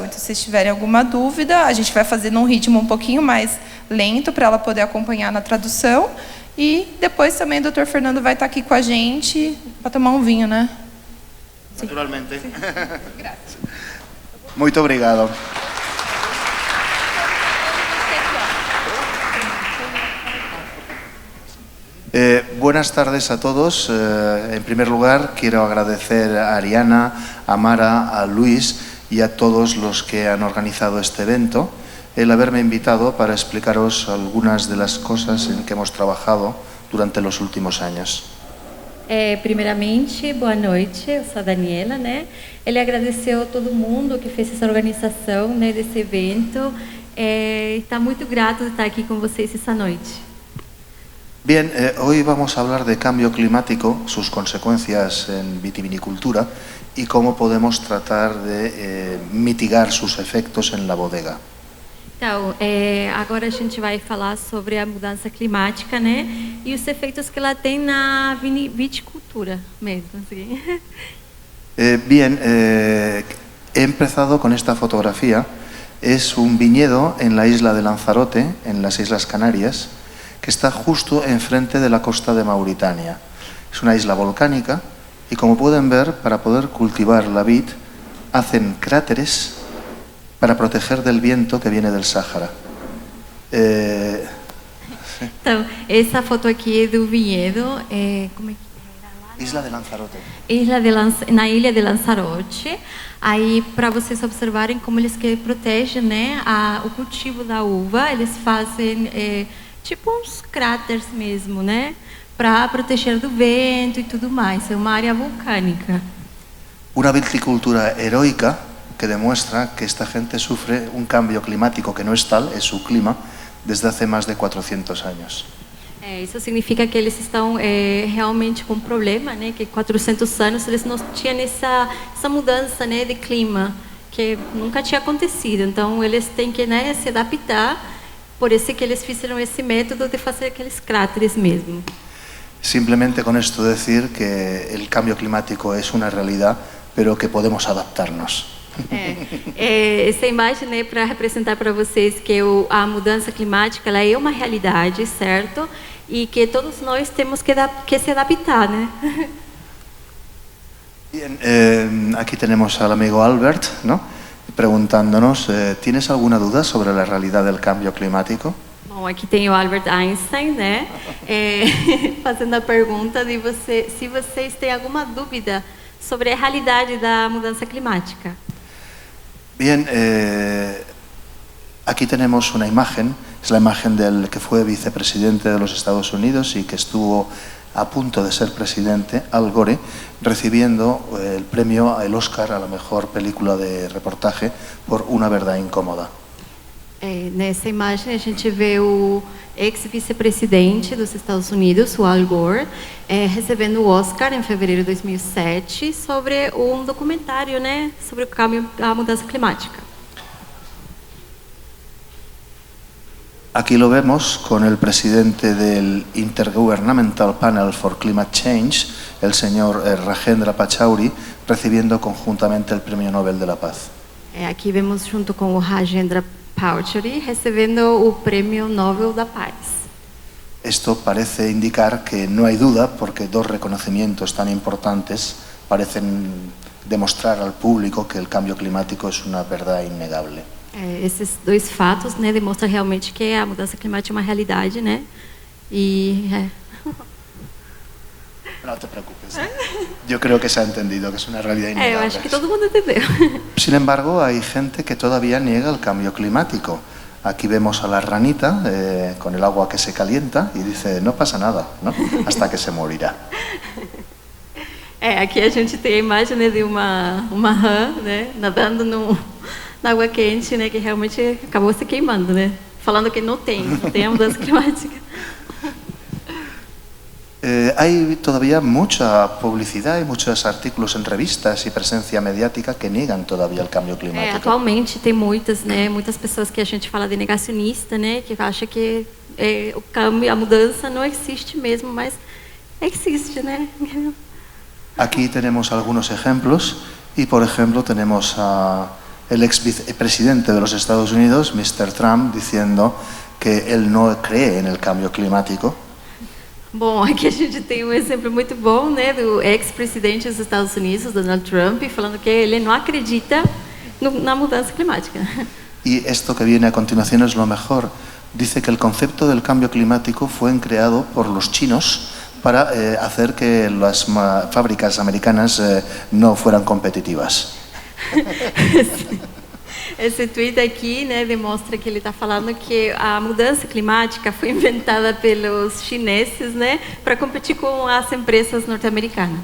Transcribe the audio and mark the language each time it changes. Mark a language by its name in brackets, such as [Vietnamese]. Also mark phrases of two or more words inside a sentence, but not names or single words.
[Portuguese] Então, se vocês tiverem alguma dúvida, a gente vai fazer num ritmo um pouquinho mais lento para ela poder acompanhar na tradução. E depois também o Dr. Fernando vai estar aqui com a gente para tomar um vinho, né? Naturalmente. Muito obrigado. [Spanish] Buenas tardes a todos. En primer lugar, quiero agradecer a Ariana, a Mara, a Luis y a todos los que han organizado este evento el haberme invitado para explicaros algunas de las cosas en que hemos trabajado durante los últimos años. [Portuguese] Primeiramente, boa noite, eu sou a Daniela, né? Ele agradeceu a todo mundo que fez essa organização, né, desse evento. Está muito grato de estar aqui com vocês essa noite. [Spanish] Bien, hoy vamos a hablar de cambio climático, sus consecuencias en vitivinicultura y cómo podemos tratar de mitigar sus efectos en la bodega. [Portuguese] Então, agora a gente vai falar sobre a mudança climática, né? E os efeitos que ela tem na viticultura mesmo. Assim. [Spanish] Bien, he empezado con esta fotografía. Es un viñedo en la isla de Lanzarote, en las Islas Canarias, que está justo enfrente de la costa de Mauritania. Es una isla volcánica y, como pueden ver, para poder cultivar la vid, hacen cráteres para proteger del viento que viene del Sáhara. [Portuguese] Então, essa foto aqui é do vinhedo. Como é que é? [Spanish] Isla de Lanzarote. [Portuguese] Na ilha de Lanzarote. Aí, para vocês observarem como eles que protegem, né, o cultivo da uva, eles fazem tipo uns cráteres mesmo, né, para proteger do vento e tudo mais. É uma área vulcânica. [Spanish] Una viticultura heroica que demuestra que esta gente sufre un cambio climático que no es tal, es su clima, desde hace más de 400 años. [Portuguese] Isso significa que eles estão realmente com um problema, né? Que 400 anos eles não tinham essa mudança, né, de clima, que nunca tinha acontecido. Então eles têm que, né, se adaptar. Por isso que eles fizeram esse método de fazer aqueles cráteres mesmo. [Spanish] Simplemente con esto decir que el cambio climático es una realidad, pero que podemos adaptarnos. [Portuguese] Essa imagem é para representar para vocês que a mudança climática ela é uma realidade, certo? E que todos nós temos que se adaptar, né? [Spanish] Bien, aquí tenemos al amigo Albert, ¿no? Preguntándonos, ¿tienes alguna duda sobre la realidad del cambio climático? [Portuguese] Bom, aqui tem o Albert Einstein, né? Fazendo a pergunta de se vocês têm alguma dúvida sobre a realidade da mudança climática. [Spanish] Bien, aquí tenemos una imagen, es la imagen del que fue vicepresidente de los Estados Unidos y que estuvo a punto de ser presidente, Al Gore, recibiendo el premio, el Oscar a la mejor película de reportaje por Una verdad incómoda. [Portuguese] Nessa imagem a gente vê o ex-vice-presidente dos Estados Unidos, o Al Gore, recebendo o Oscar em fevereiro de 2007 sobre um documentário, né, sobre o cambio, a mudança climática. [Spanish] Aquí lo vemos con el presidente del Intergovernmental Panel for Climate Change, el señor Rajendra Pachauri, recibiendo conjuntamente el Premio Nobel de la Paz. [Portuguese] Aqui vemos junto com o Rajendra Pachauri recebendo o Prêmio Nobel da Paz. [Spanish] Esto parece indicar que no hay duda, porque dos reconocimientos tan importantes parecen demostrar al público que el cambio climático es una verdad innegable. [Portuguese] Esses dois fatos, né, demonstram realmente que a mudança climática é uma realidade, né? E [Spanish] No te preocupes. Yo creo que se ha entendido que es una realidad [Portuguese] eu [Spanish] innegable. [Portuguese] acho que todo mundo entendeu. [Spanish] Sin embargo, hay gente que todavía niega el cambio climático. Aquí vemos a la ranita con el agua que se calienta y dice, no pasa nada, ¿no? Hasta que se morirá. [Portuguese] Aqui a gente tem a imagem, né, de uma rã, né, nadando na água quente, né, que realmente acabou se queimando, né? Falando que não tem a mudança climática. [Spanish] Hay todavía mucha publicidad y muchos artículos en revistas y presencia mediática que niegan todavía el cambio climático. [Portuguese] Atualmente tem muitas pessoas que a gente fala de negacionista, né, que acha que o cambio, a mudança não existe mesmo, mas existe, né? [Spanish] Aquí tenemos algunos ejemplos y, por ejemplo, tenemos el ex vicepresidente de los Estados Unidos, Mr. Trump, diciendo que él no cree en el cambio climático. [Portuguese] Bom, aqui a gente tem um exemplo muito bom, né, do ex-presidente dos Estados Unidos, Donald Trump, falando que ele não acredita na mudança climática. [Spanish] Y esto que viene a continuación es lo mejor. Dice que el concepto del cambio climático fue creado por los chinos para hacer que las fábricas americanas no fueran competitivas. [Portuguese] Esse tweet aqui, né, demonstra que ele está falando que a mudança climática foi inventada pelos chineses, né, para competir com as empresas norte-americanas.